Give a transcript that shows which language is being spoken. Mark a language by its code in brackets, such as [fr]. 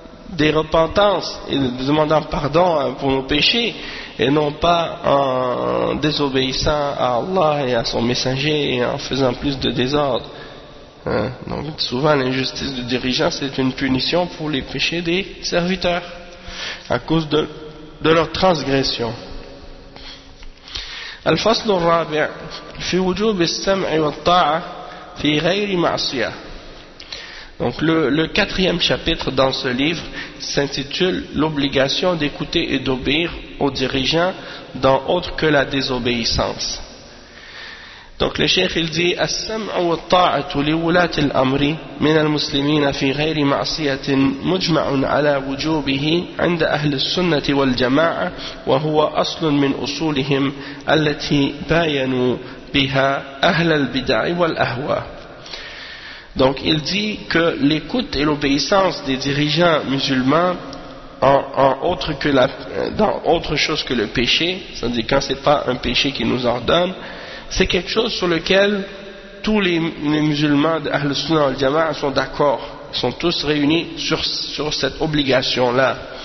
[fr] des repentances et de demandant pardon pour nos péchés et non pas en désobéissant à Allah et à son messager et en faisant plus de désordre. Donc souvent l'injustice du dirigeant c'est une punition pour les péchés des serviteurs à cause de leur transgression. [ar] الفصل الرابع في وجوب السمع والطاعة في غير معصية. [fr] Donc le quatrième chapitre dans ce livre s'intitule l'obligation d'écouter et d'obéir aux dirigeants dans autre que la désobéissance. Donc le cheikh il dit [ar] السمع والطاعة لولاة الأمر من المسلمين في غير معصية مجمع على وجوبه عند أهل السنة والجماعة وهو أصل من أصولهم التي باينوا بها أهل البدع والأهواء. [fr] Donc il dit que l'écoute et l'obéissance des dirigeants musulmans dans autre chose que le péché, c'est-à-dire quand ce n'est pas un péché qui nous ordonne, c'est quelque chose sur lequel tous les musulmans d'Ahl Sunnah al-Jama'a sont d'accord, sont tous réunis sur cette obligation-là.